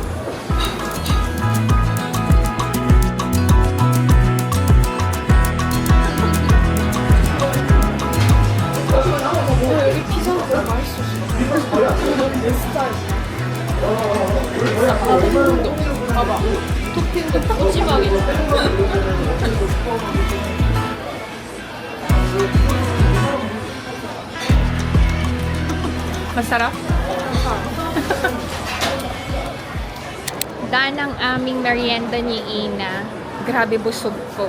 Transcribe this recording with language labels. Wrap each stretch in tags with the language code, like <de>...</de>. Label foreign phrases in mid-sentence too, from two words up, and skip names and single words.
<ko>여기 피자가 맛있었어. 내 스타일. 봐봐. 토핑도 푸짐하게.</ko> <tl>Masarap? Dahil ang aming merienda ni Ina, grabe busog ko.</tl>